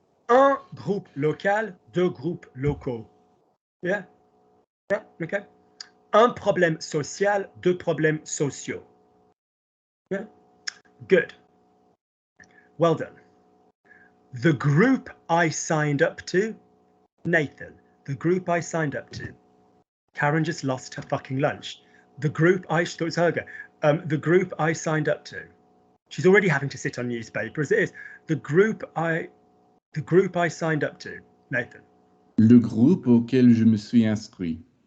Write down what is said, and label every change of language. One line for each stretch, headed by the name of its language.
French: Un groupe local, deux groupes locaux.
English: Yeah? Yeah, okay.
French: Un problème social, deux problèmes sociaux.
English: Yeah? Good. Well done. The group I signed up to, Nathan, the group I signed up to. Karen just lost her fucking lunch. The group I thought it was Helga. The group I signed up to. She's already having to sit on newspaper as it is. The group I signed up to, Nathan.
French: Le groupe auquel je me suis inscrit.